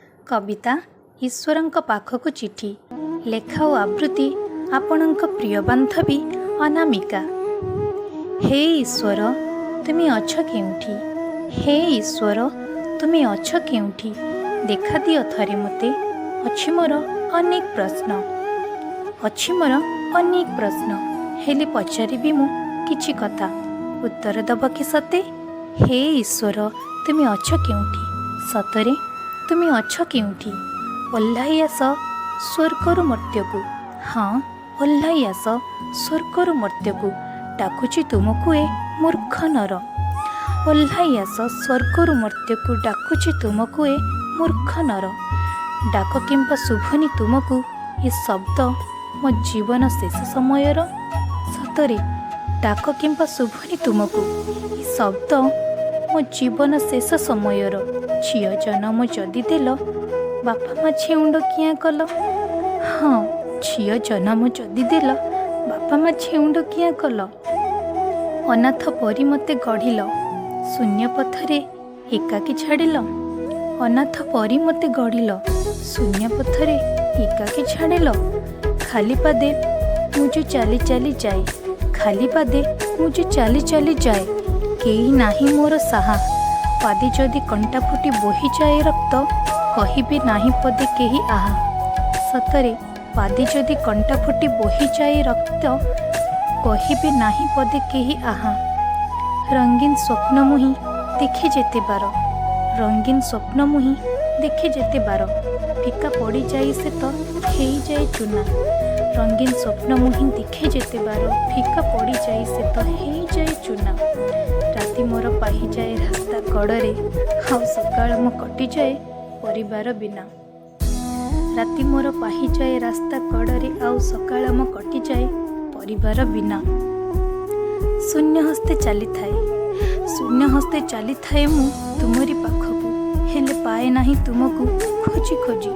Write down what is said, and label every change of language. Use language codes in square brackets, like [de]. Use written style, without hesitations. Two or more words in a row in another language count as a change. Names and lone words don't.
[or] କବିତା ଈଶ୍ୱରଙ୍କ ପାଖକୁ ଚିଠି ଲେଖା और ଆବୃତ୍ତି ଆପଣଙ୍କ ପ୍ରିୟ ବାନ୍ଧବୀ ଅନାମିକା। ହେ ଈଶ୍ୱର ତୁମ ଅଛ କେଉଁଠି, ହେ ଈଶ୍ୱର ତୁମ ଅଛ କେଉଁଠି, ଦେଖା ଦିଅ ଥରେ ମତେ। ଅଛି ମୋର ଅନେକ ପ୍ରଶ୍ନ, ଅଛି ମୋର ଅନେକ ପ୍ରଶ୍ନ, ହେଲେ ପଚାରିବି ମୁଁ କିଛି କଥା, ଉତ୍ତର ଦବ କି ସତେ। ହେ ଈଶ୍ୱର ତୁମ ଅଛ କେଉଁଠି, ସତରେ ତୁମ ଅଛ କେଉଁଠି। ଓହ୍ଲାଇ ଆସ ସ୍ୱର୍ଗରୁ ମର୍ତ୍ତ୍ୟକୁ, ହଁ ଓହ୍ଲାଇ ଆସ ସ୍ୱର୍ଗରୁ ମର୍ତ୍ତ୍ୟକୁ, ଡାକୁଛି ତୁମକୁ ଏ ମୂର୍ଖ ନର। ଓହ୍ଲାଇ ଆସ ସ୍ୱର୍ଗରୁ ମର୍ତ୍ତ୍ୟକୁ, ଡାକୁଛି ତୁମକୁ ଏ ମୂର୍ଖ ନର। ଡାକ କିମ୍ବା ଶୁଣନି ତୁମକୁ ଏ ଶବ୍ଦ ମୋ ଜୀବନ ଶେଷ ସମୟର। ସତରେ ଡାକ କିମ୍ବା ଶୁଣନି ତୁମକୁ ଏ ଶବ୍ଦ ମୋ ଜୀବନ ଶେଷ ସମୟର। ଝିଅ ଜନ୍ମ ଯଦି ଦେଲ ବାପା ମା' ଛେଉଣ୍ଡ କିଆଁ କଲ, ହଁ ଝିଅ ଜନ୍ମ ଯଦି ଦେଲ ବାପା ମା' ଛେଉଣ୍ଡ କିଆଁ କଲ। ଅନାଥ ପରି ମତେ ଗଢ଼ିଲ, ଶୂନ୍ୟ ପଥରେ ଏକାକୀ ଛାଡ଼ିଲ। ଅନାଥ ପରି ମତେ ଗଢ଼ିଲ, ଶୂନ୍ୟ ପଥରେ ଏକାକୀ ଛାଡ଼ିଲ। ଖାଲି ପାଦେ ମୁହିଁ ଚାଲି ଚାଲି ଯାଏ, ଖାଲି ପାଦେ ମୁହିଁ ଚାଲି ଚାଲି ଯାଏ, କେହି ନାହିଁ ମୋର ସାହା। ପାଦେ ଯଦି କଣ୍ଟା ଫୁଟି ବୋହି ଯାଏ ରକ୍ତ, କହିବେ ନାହିଁ ପଦେ କେହି ଆହା। ସତରେ ପାଦେ ଯଦି କଣ୍ଟା ଫୁଟି ବୋହି ଯାଏ ରକ୍ତ, କହିବେ ନାହିଁ ପଦେ କେହି ଆହା। ରଙ୍ଗୀନ ସ୍ୱପ୍ନ ମୁହିଁ ଦେଖେ ଯେତେ ବାର, ରଙ୍ଗୀନ ସ୍ୱପ୍ନ ମୁହିଁ ଦେଖେ ଯେତେ ବାର, ଫିକା ପଡ଼ି ଯାଏ ସେ ତ ଖେଇ ଯାଏ ଚୁନା। ରଙ୍ଗୀନ ସ୍ୱପ୍ନ ମୁହିଁ ଦେଖେ ଯେତେ ବାର, ଫିକା ପଡ଼ି ଯାଏ ସେ ତ ହେଇ ଯାଏ ଚୁନା। ରାତି ମୋର ପାହି ଯାଏ ରାସ୍ତା କଡ଼େ, ଆଉ ସକାଳ ମୋ କଟି ଯାଏ ପରିବାର ବିନା। ରାତି ମୋର ପାହି ଯାଏ ରାସ୍ତା କଡ଼େ, ଆଉ ସକାଳ ମୋ କଟି ଯାଏ ପରିବାର ବିନା। ଶୂନ୍ୟ ହସ୍ତେ ଚଲି ଥାଏ, ଶୂନ୍ୟ ହସ୍ତେ ଚଲି ଥାଏ ମୁଁ ତୁମରି ପାଖକୁ, ହେଲେ ପାଏ ନାହିଁ ତୁମକୁ ଖୋଜି ଖୋଜି।